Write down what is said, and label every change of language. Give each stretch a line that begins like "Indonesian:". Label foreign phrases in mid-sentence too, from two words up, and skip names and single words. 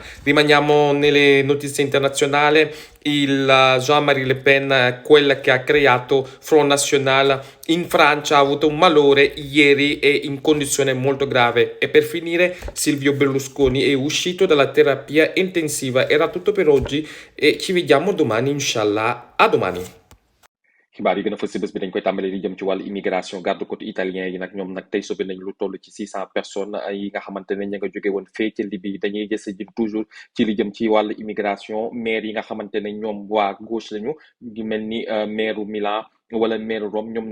Italian: Rimaniamo nelle notizie internazionali. Il Jean-Marie Le Pen, quella che ha creato Front National in Francia, ha avuto un malore ieri e in condizione molto grave. E per finire, Silvio Berlusconi è uscito dalla terapia intensiva. Era tutto per oggi e ci vediamo domani, inshallah. A domani.
Wolof: xibaar yi gën a fës si bés bi dañ koy tàmbale li jëm ci wàllu immigration
French: garde-côte italien
Wolof: yi nag ñoom nag tey sobi nañ lu toll ci 600 personnes yi nga xamante ne ña nga jóge woon fee ci Libye dañuy gës jëm toujours ci li jëm ci wàllu immigration maire yi nga xamante ne ñoom waa gauche lañu di mel ni maire Milan wala maire Rome ñoom